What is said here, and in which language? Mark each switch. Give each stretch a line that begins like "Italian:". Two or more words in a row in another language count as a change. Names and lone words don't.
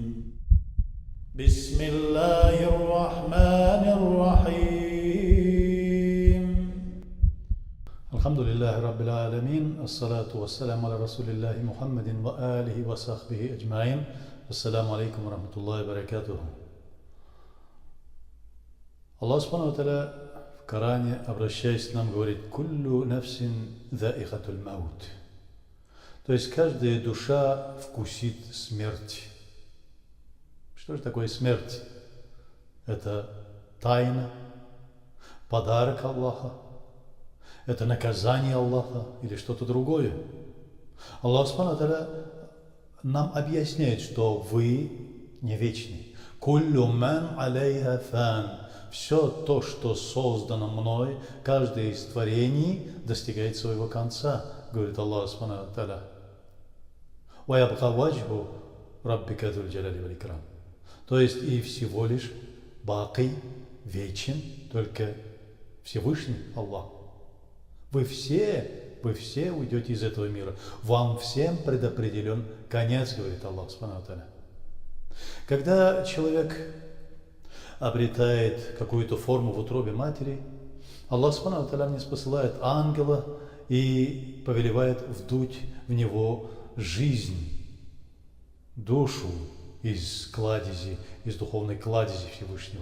Arabic: بسم الله الرحمن الرحيم. الحمد لله رب العالمين. الصلاة والسلام على رسول الله محمد وآله وصحبه أجمعين. السلام عليكم ورحمة الله وبركاته. الله سبحانه وتعالى
Russian: в Коране, обращаясь к нам, говорит:
Arabic: «كل نفس ذائقة الموت».
Russian: То есть каждая душа вкусит смерть. Что же такое смерть? Это тайна, подарок Аллаха, это наказание Аллаха или что-то другое.
Arabic: الله سبحانه وتعالى
Russian: нам объясняет, что вы не вечны.
Arabic: «كل من عليها فان».
Russian: Все то, что создано мной, каждое из творений достигает своего конца, говорит
Arabic: الله سبحانه وتعالى. وَيَبْقَى وَجْهُ رَبِّكَ ذُو الْجَلَالِ وَالْإِكْرَامِ.
Russian: То есть и всего лишь баки, вечен, только Всевышний Аллах. Вы все уйдете из этого мира. Вам всем предопределен конец, говорит
Arabic: الله سبحانه وتعالى.
Russian: Когда человек обретает какую-то форму в утробе матери,
Arabic: الله سبحانه وتعالى
Russian: не спосылает ангела и повелевает вдуть в него жизнь, душу из кладези, из духовной кладези Всевышнего.